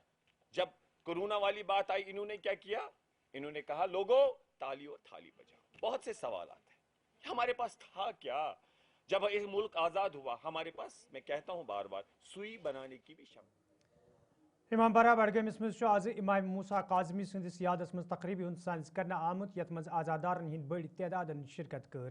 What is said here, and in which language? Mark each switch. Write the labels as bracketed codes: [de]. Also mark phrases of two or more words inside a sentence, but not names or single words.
[hi] जब कोरोना वाली बात आई, इन्होंने क्या किया? इन्होंने कहा लोगों ताली और थाली बजाओ। बहुत से सवाल आते हैं, हमारे पास था क्या? जब इस मुल्क आजाद हुआ हमारे पास, मैं कहता हूं बार बार, सुई बनाने की भी क्षमता। [ks] इमाम बारा बडगमस मज आज इमाम मूसा काजमी सदिस यादस मज तकरीबी हुंद साइंस करना आमुत, यत मज आजादारन हिंद बड़ी तादादन शिरकत कर।